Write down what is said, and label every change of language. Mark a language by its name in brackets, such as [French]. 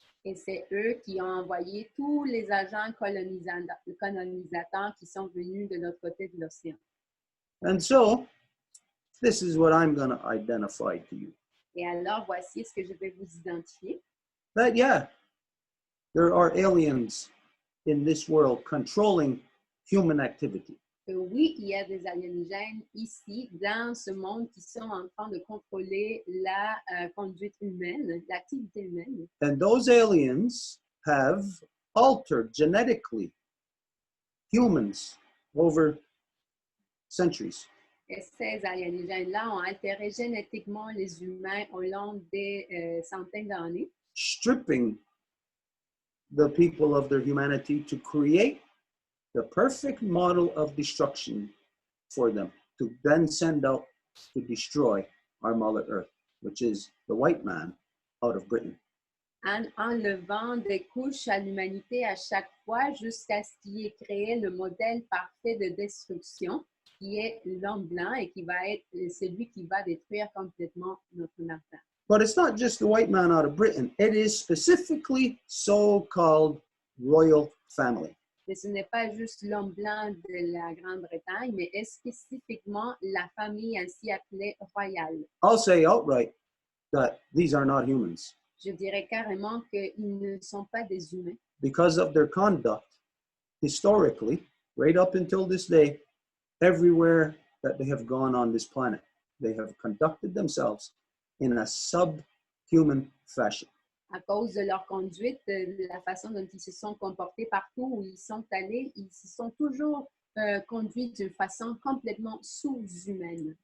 [French] Et c'est eux qui ont envoyé tous les agents colonisateurs qui sont venus de l'autre côté de l'océan. [English] And so, this is what I'm going to identify to you. [French] Et alors, voici ce que je vais vous identifier. [English] That, yeah, there are aliens in this world controlling human activity. [French] Que oui, il y a des alienígènes ici, dans ce monde, qui sont en train de contrôler la conduite humaine, l'activité humaine. [English] And those aliens have altered genetically humans over centuries. [French] Et ces alienígènes-là ont altéré génétiquement les humains au long des centaines d'années, [English] Stripping the people of their humanity to create the perfect model of destruction for them, to then send out to destroy our Mother Earth, which is the white man out of Britain. [French] en enlevant des couches à l'humanité à chaque fois jusqu'à ce qu'il ait créé le modèle parfait de destruction, qui est l'homme blanc et qui va être celui qui va détruire complètement notre matin. [English] But it's not just the white man out of Britain. It is specifically so-called royal family. [French] Mais ce n'est pas juste l'homme blanc de la Grande-Bretagne, mais est spécifiquement la famille ainsi appelée royale. [English] I'll say outright that these are not humans [French] Je dirais carrément qu'ils ne sont pas des humains. [English] because of their conduct historically, right up until this day, everywhere that they have gone on this planet. They have conducted themselves in a subhuman fashion. [French] À cause de leur conduite, de la façon dont ils se sont comportés partout où ils sont allés, ils se sont toujours conduits d'une façon complètement sous-humaine.